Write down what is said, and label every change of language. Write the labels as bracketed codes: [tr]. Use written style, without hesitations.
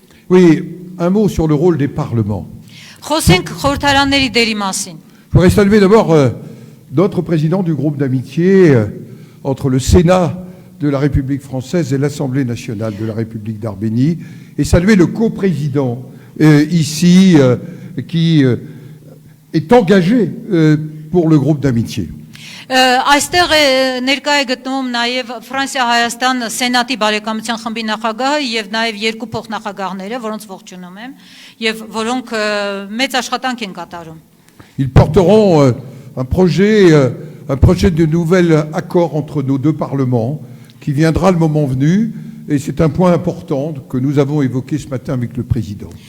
[fr] Oui, un mot sur le rôle des parlements. Je voudrais saluer d'abord notre président du groupe d'amitié entre le Sénat de la République française et l'Assemblée nationale de la République d'Arménie, et saluer le coprésident ici qui est engagé pour le groupe d'amitié. [hy] Այստեղ ներկա է գտնվում նաև Ֆրանսիա-Հայաստան Սենատի բարեկամության խմբի նախագահը եւ նաև երկու փոխնախագահները, որոնց ողջունում եմ եւ որոնք մեծ աշխատանք են կատարում։ [fr] Ils porteront un projet de nouvel accord entre nos deux parlements qui viendra le moment venu, et c'est un point important que nous avons évoqué ce matin avec le président.